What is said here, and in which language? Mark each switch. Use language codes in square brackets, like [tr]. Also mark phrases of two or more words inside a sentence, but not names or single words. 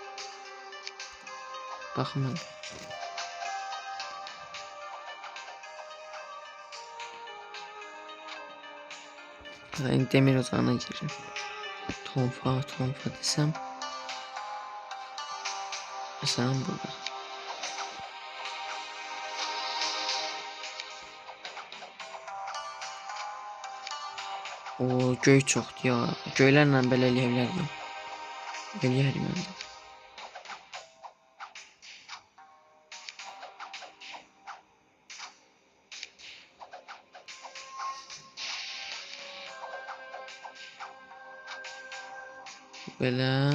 [tr] Bakın ben demir ocağına gireceğim. Tonfa desem. Mesela burada. [az] O göy çoxdur ya. Göylərlə belə eləyə bilərdim. Eləyərdim mən də. Belə.